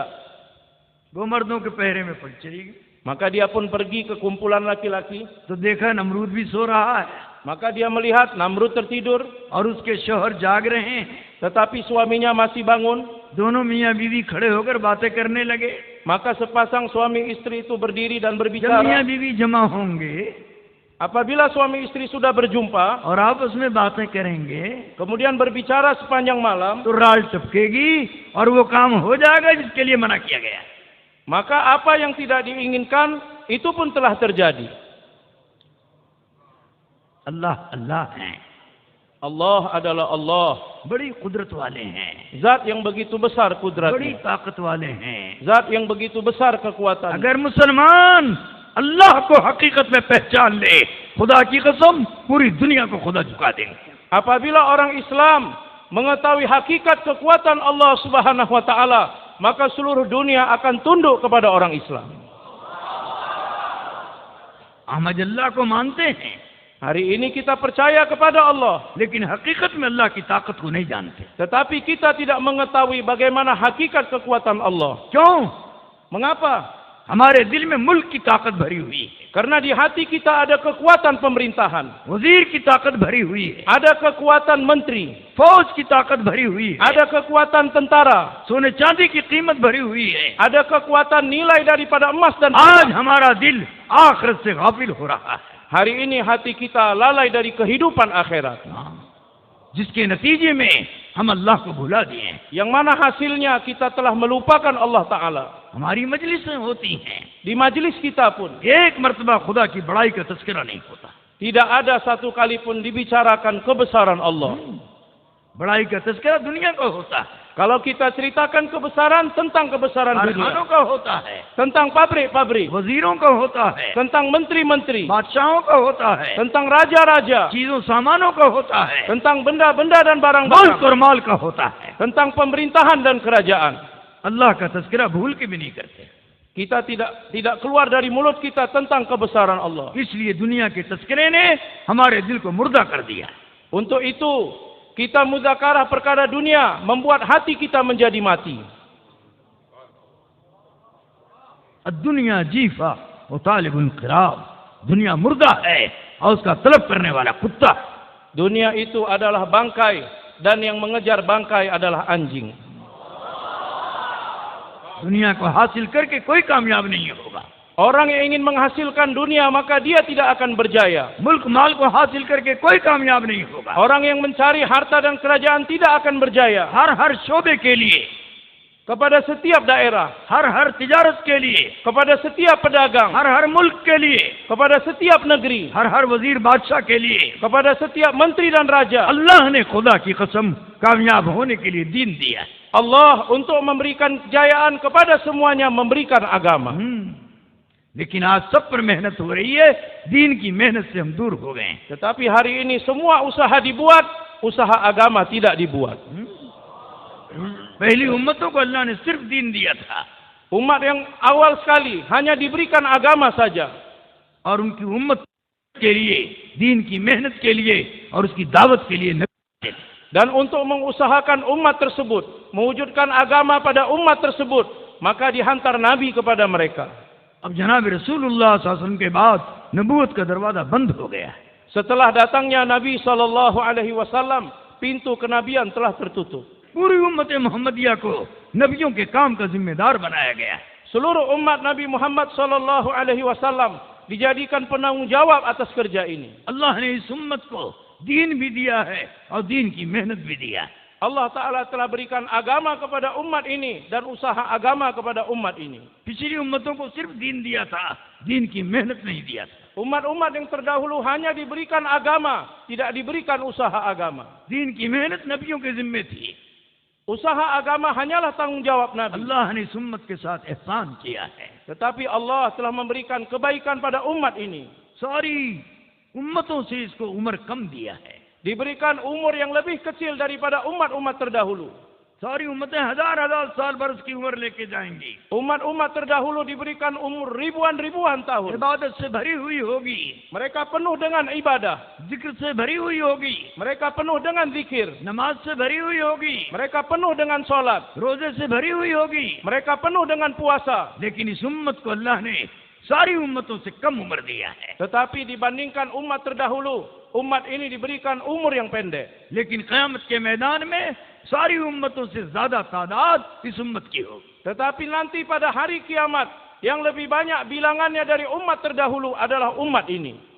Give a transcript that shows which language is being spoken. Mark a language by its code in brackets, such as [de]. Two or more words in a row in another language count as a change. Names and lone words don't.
[hi] वो मर्दों के पहरे में पड़ चली गई। [ms] Maka dia pun pergi ke kumpulan laki-laki. [hi] तो देखा नमरूद भी सो रहा है [ms] Maka dia melihat Namrud tertidur, [hi] और उसके शौहर जाग रहे हैं। [ms] tetapi suaminya masih bangun. [hi] दोनों मियाँ बीवी खड़े होकर बातें करने लगे। [ms] Maka sepasang suami istri itu berdiri dan [hi] जब [ms] berbicara. [hi] मियाँ बीवी जमा होंगे [ms] Apabila suami istri sudah berjumpa, [hi] और आपस में बातें करेंगे, [ms] kemudian berbicara sepanjang malam, [hi] तो राल टपकेगी और वो काम हो जाएगा जिसके लिए मना किया गया। [ms] maka apa yang tidak diinginkan itu pun telah terjadi. [hi] अल्लाह अल्लाह हैं, [ms] Allah adalah Allah, [hi] बड़ी कुदरत वाले हैं, [ms] Zat yang begitu besar [hi] बड़ी [ms] kudratnya, [hi] ताकत वाले हैं। [ms] Zat yang begitu besar kekuatannya. [hi] अगर मुसलमान अल्लाह को हकीकत में पहचान ले, खुदा की कसम पूरी दुनिया को खुदा झुका देंगे। [ms] Apabila orang Islam mengetahui hakikat kekuatan Allah [ar] سبحانه وتعالى, [ms] maka seluruh dunia akan tunduk kepada orang Islam. [hi] हम अल्लाह को मानते हैं, [ms] Hari ini kita percaya kepada Allah, [hi] लेकिन हकीकत में अल्लाह की ताकत को नहीं जानते। [ms] tetapi kita tidak mengetahui bagaimana hakikat kekuatan Allah. [hi] क्यों? [ms] Mengapa? [hi] हमारे दिल में मुल्क की ताकत भरी हुई है, [ms] Karena di hati kita ada kekuatan pemerintahan, [hi] वजीर की ताकत भरी हुई है, [ms] ada kekuatan menteri, [hi] फौज की ताकत भरी हुई है, [ms] ada kekuatan tentara, [hi] सोने चांदी की कीमत भरी हुई है। [ms] ada kekuatan nilai daripada emas dan [hi] आज [ms] perak. [hi] हमारा दिल आखिरत से गाफिल हो रहा है, [ms] Hari ini hati kita lalai dari kehidupan akhirat, [hi] जिसके नतीजे में हम अल्लाह को भुला दिए हैं। [ms] yang mana hasilnya kita telah melupakan Allah Ta'ala. [hi] हमारी मजलिसें होती हैं, [ms] Di majlis kita pun [hi] एक मर्तबा खुदा की बड़ाई का तस्करा नहीं होता, [ms] tidak ada satu kali pun dibicarakan kebesaran Allah. [hi] बड़ाई का तस्करा दुनिया का होता है, [ms] Kalau kita ceritakan kebesaran, tentang kebesaran [hi] कारखानों [ms] dunia, [hi] का होता है, [ms] tentang pabrik-pabrik, [hi] वजीरों का होता है, [ms] tentang menteri-menteri, [hi] बादशाहों का होता है, [ms] tentang raja-raja, [hi] चीजों सामानों का होता है, [ms] tentang benda-benda dan [hi] मुल्क [ms] barang-barang, [hi] और माल का होता है। [ms] tentang pemerintahan dan kerajaan. [hi] अल्लाह का तस्करा भूल के भी नहीं करते। [ms] Kita tidak keluar dari mulut kita tentang kebesaran Allah. [hi] इसलिए दुनिया के तस्करे ने हमारे दिल को मुर्दा कर दिया। [ms] Untuk itu, kita mudzakarah perkara dunia membuat hati kita menjadi mati. [hi] दुनिया जीफा और [ar] طالب القراب, [hi] दुनिया मुर्दा है और उसका तलब करने वाला कुत्ता। [ms] Dunia itu adalah bangkai dan yang mengejar bangkai adalah anjing. [hi] दुनिया को हासिल करके कोई कामयाब नहीं होगा। [ms] Orang yang ingin menghasilkan dunia maka dia tidak akan berjaya. [hi] मुल्क माल को हासिल करके कोई कामयाब नहीं होगा। [ms] Orang yang mencari harta dan kerajaan tidak akan berjaya. [hi] हर शोबे के लिए, [ms] Kepada setiap daerah, [hi] हर तिजारत के लिए, [ms] kepada setiap pedagang, [hi] हर मुल्क के लिए, [ms] kepada setiap negeri, [hi] हर वजीर बादशाह के लिए, [ms] kepada setiap menteri dan raja. [hi] अल्लाह ने खुदा की कसम कामयाब होने के लिए दीन दिया है। [ms] Allah untuk memberikan kejayaan kepada semuanya memberikan agama. [hi] लेकिन आज सब पर मेहनत हो रही है, दीन की मेहनत से हम दूर हो गए हैं। [ms] Tetapi hari ini semua usaha dibuat, usaha agama tidak dibuat. [hi] पहली उम्मतों को अल्लाह ने सिर्फ दीन दिया था, [ms] Umat yang awal sekali hanya diberikan agama saja. [hi] और उनकी उम्मत के लिए, दीन की मेहनत के लिए और उसकी दावत के लिए नबी थे। [ms] Dan untuk mengusahakan umat tersebut, mewujudkan agama pada umat tersebut, maka dihantar Nabi kepada mereka. [hi] अब जनाब रसूलुल्लाह [ar] صلى الله عليه وسلم [hi] के बाद नबूवत का दरवाजा बंद हो गया है। [ms] Setelah datangnya Nabi SAW, pintu kenabian telah tertutup. [hi] पूरी उम्मत मोहम्मदिया को नबियों के काम का जिम्मेदार बनाया गया है। [ms] Seluruh umat Nabi Muhammad SAW dijadikan penanggung jawab atas kerja ini. [hi] अल्लाह ने इस उम्मत को दीन भी दिया है और दीन की मेहनत भी दिया है। [ms] Allah Ta'ala telah berikan agama kepada umat ini dan usaha agama kepada umat ini. [hi] पिछली उम्मतों को सिर्फ दीन दिया था, दीन की मेहनत नहीं दिया था। [ms] Umat-umat yang terdahulu hanya diberikan agama, tidak diberikan usaha agama. [hi] दीन की मेहनत नबियों के जिम्मे थी। [ms] Usaha agama hanyalah tanggung jawab Nabi. [hi] अल्लाह ने इस उम्मत के साथ एहसान किया है। [ms] Tetapi Allah telah memberikan kebaikan pada umat ini. [hi] सारी उम्मतों से इसको उम्र कम दिया है। [ms] Diberikan umur yang lebih kecil daripada umat-umat terdahulu. [hi] सारी उम्मतें हजार साल बरस की उम्र लेके जाएंगी। [ms] Umat-umat terdahulu diberikan umur ribuan-ribuan tahun. [hi] इबादत से भरी हुई होगी, [ms] Mereka penuh dengan ibadah. [hi] जिक्र से भरी हुई होगी, [ms] Mereka penuh dengan zikir. [hi] नमाज से भरी हुई होगी, [ms] Mereka penuh dengan solat. [hi] रोजे से भरी हुई होगी। [ms] Mereka penuh dengan puasa. [hi] लेकिन इस उम्मत को अल्लाह ने सारी उम्मतों से कम उम्र दिया है। [ms] Tetapi dibandingkan umat terdahulu, umat ini diberikan umur yang pendek. [hi] लेकिन क़यामत के मैदान में सारी उम्मतों से ज्यादा तादाद इस उम्मत की होगी। [ms] Tetapi nanti pada hari kiamat, yang lebih banyak bilangannya dari umat terdahulu adalah umat ini.